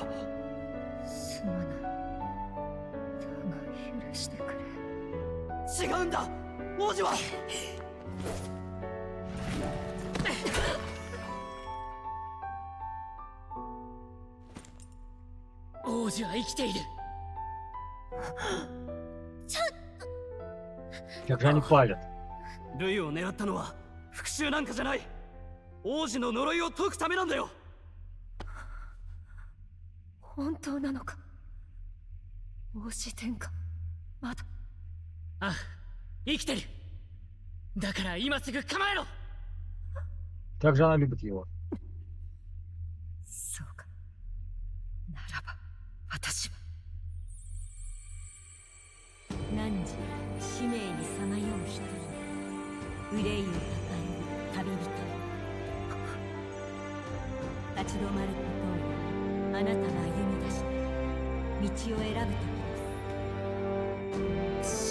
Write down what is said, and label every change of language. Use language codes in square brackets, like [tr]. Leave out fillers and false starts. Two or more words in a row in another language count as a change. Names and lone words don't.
[ja] すまない。だが許してくれ。違うんだ、王子は。王子は生きている。 [ru] Как же они палят. [ja] ルイを狙ったのは復讐なんかじゃない。王子の呪いを解くためなんだよ。本当なのか。王子殿下、まだ。ああ、生きてる。だから今すぐ構えろ。 [ru] Как же она любит его. [ja] そうか。ならば私は汝使命にさまよう一人、憂いを抱える旅人よ。立ち止まることをあなたが歩み出した道を選ぶ時です。